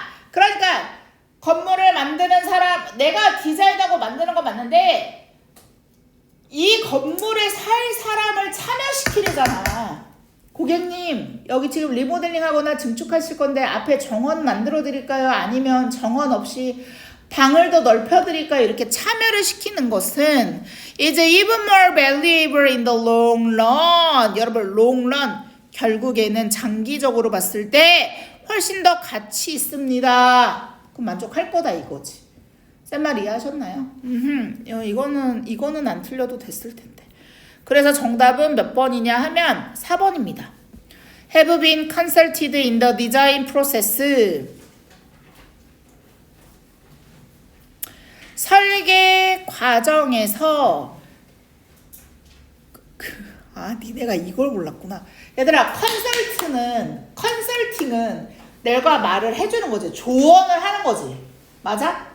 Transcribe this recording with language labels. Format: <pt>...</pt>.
<ko>그러니까 건물을 만드는 사람, 내가 디자인하고 만드는 건 맞는데 이 건물에 살 사람을 참여시키려잖아. 고객님 여기 지금 리모델링 하거나 증축하실 건데 앞에 정원 만들어 드릴까요? 아니면 정원 없이 방을 더 넓혀 드릴까요? 이렇게 참여를 시키는 것은 이제</ko> <en>even more valuable in the long run.</en> <ko>여러분</ko> <en>long run</en> <ko>결국에는 장기적으로 봤을 때 훨씬 더 가치 있습니다. 그럼 만족할 거다 이거지. 쌤 말 이해하셨나요? 이거는 안 틀려도 됐을 텐데. 그래서 정답은 몇 번이냐 하면 4번입니다.</ko> <en>Have been consulted in the design process.</en> <ko>설계 과정에서 니네가 이걸 몰랐구나. 얘들아 컨설팅은 내가 말을 해주는 거지. 조언을 하는 거지. 맞아?</ko>